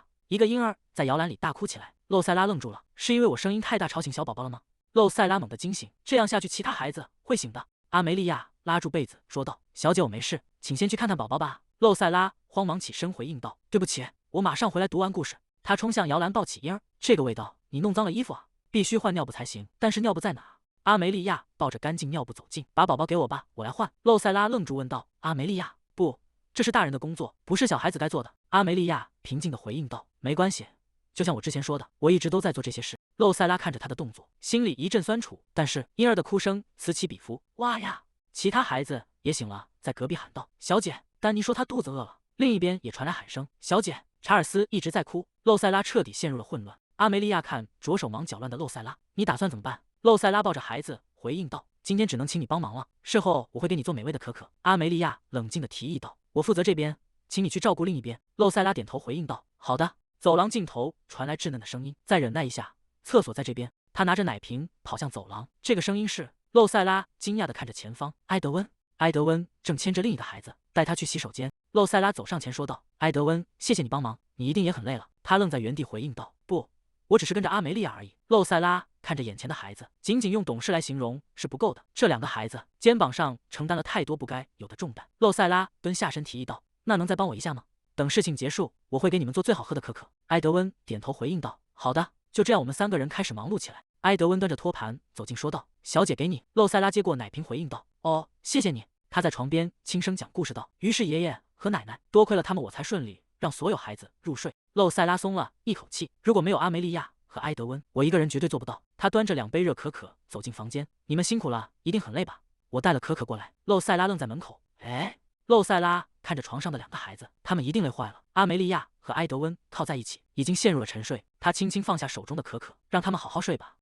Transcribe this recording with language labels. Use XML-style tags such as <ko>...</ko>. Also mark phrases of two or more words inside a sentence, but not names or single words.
<zh>一個嬰兒在搖籃裡大哭起來。”露塞拉愣住了，是因為我聲音太大吵醒小寶寶了嗎？露塞拉猛地驚醒，這樣下去其他孩子會醒的。阿梅利亞拉住被子說道：“小姐，我沒事，請先去看看寶寶吧。” 露塞拉慌忙起身回應道：“對不起，我馬上回來讀完故事。” 她衝向搖籃抱起嬰兒，這個味道，你弄髒了衣服啊，必須換尿布才行。但是尿布在哪？阿梅利亞抱着乾淨尿布走近，把寶寶給我吧，我來換。露塞拉愣住問道：“阿梅利亞，不，這是大人的工作，不是小孩子該做的。” 阿梅利亞平靜地回應道：“沒關係，就像我之前說的，我一直都在做這些事。” 露塞拉看着他的動作，心裡一陣酸楚，但是嬰兒的哭聲此起彼伏，哇呀！其他孩子也醒了，在隔壁喊道：“小姐，丹尼說他肚子餓了。” 另一邊也傳來喊聲：“小姐，查爾斯一直在哭。” 露塞拉徹底陷入了混亂。阿梅利亞看着手忙腳亂的露塞拉：“你打算怎麼辦？” 露塞拉抱着孩子回應道：“今天只能請你幫忙了，事後我會給你做美味的可可。” 阿梅利亞冷靜地提議道：“我負責這邊，請你去照顧另一邊。” 露塞拉點頭回應道：“好的。”走廊盡頭傳來稚嫩的聲音：“再忍耐一下，廁所在這邊。” 他拿着奶瓶跑向走廊，這個聲音是……露塞拉驚訝地看着前方，埃德溫。埃德溫正牽着另一個孩子，帶他去洗手間。露塞拉走上前說道：“埃德溫，謝謝你幫忙，你一定也很累了。” 他愣在原地回應道：“不，我只是跟着阿梅利亞而已。” 露塞拉看着眼前的孩子，僅僅用懂事來形容是不夠的，這兩個孩子肩膀上承擔了太多不該有的重擔。露塞拉蹲下身提議道：“那能再幫我一下嗎？等事情結束，我會給你們做最好喝的可可。”埃德溫點頭回應道：“好的。”就這樣，我們三個人開始忙碌起來。埃德溫端着托盤走近，說道：“小姐，給你。”露塞拉接過奶瓶，回應道：“哦，謝謝你。” 他在床邊輕聲講故事道：“於是爺爺和奶奶，多虧了他們，我才順利讓所有孩子入睡。” 露塞拉鬆了一口氣，如果沒有阿梅利亞和埃德溫，我一個人絕对做不到。他端着2杯熱可可走進房间：“你們辛苦了，一定很累吧？我帶了可可過來。”露塞拉愣在门口。哎，露塞拉看着床上的2个孩子，他們一定累壞了。阿梅利亞和埃德溫靠在一起，已經陷入了沉睡。他輕輕放下手中的可可，讓他們好好睡吧。</zh>